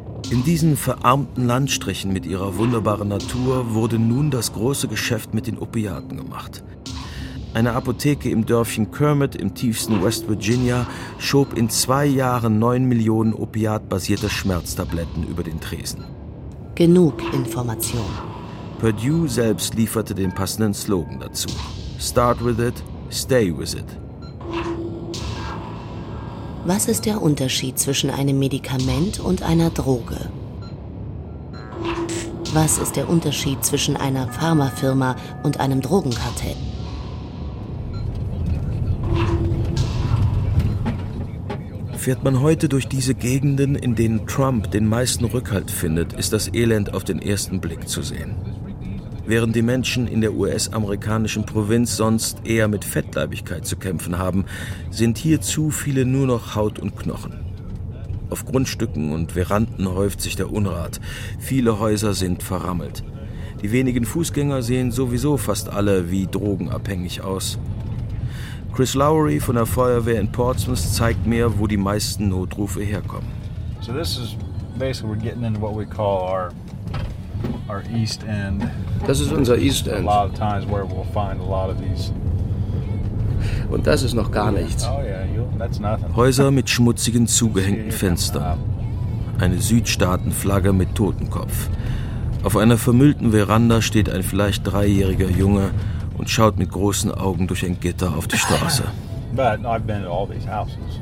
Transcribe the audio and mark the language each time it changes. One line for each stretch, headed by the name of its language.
German: In diesen verarmten Landstrichen mit ihrer wunderbaren Natur wurde nun das große Geschäft mit den Opiaten gemacht. Eine Apotheke im Dörfchen Kermit im tiefsten West Virginia schob in 2 Jahren 9 Millionen opiatbasierte Schmerztabletten über den Tresen. Genug Information. Purdue selbst lieferte den passenden Slogan dazu.
English: Start with it, stay with it.
German: Was ist der Unterschied zwischen einem Medikament und einer Droge? Was ist der Unterschied zwischen einer Pharmafirma und einem Drogenkartell? Fährt man heute durch diese Gegenden, in denen Trump den meisten Rückhalt findet, ist das Elend auf den ersten Blick zu sehen. Während die Menschen in der US-amerikanischen Provinz sonst eher mit Fettleibigkeit zu kämpfen haben, sind hier zu viele nur noch Haut und Knochen. Auf Grundstücken und Veranden häuft sich der Unrat. Viele Häuser sind verrammelt. Die wenigen Fußgänger sehen sowieso fast alle wie drogenabhängig aus. Chris Lowry von der Feuerwehr in Portsmouth zeigt mir, wo die meisten Notrufe herkommen.
English: So this is basically we're getting into what we call our East End.
German: Das ist unser East End.
English: A lot of times where we'll find a lot of these.
German: Und das ist noch gar nichts.
English: Oh yeah, that's nothing.
German: Häuser mit schmutzigen zugehängten Fenstern. Eine Südstaatenflagge mit Totenkopf. Auf einer vermüllten Veranda steht ein vielleicht dreijähriger Junge und schaut mit großen Augen durch ein Gitter auf die Straße.
English: But I've been in all these houses.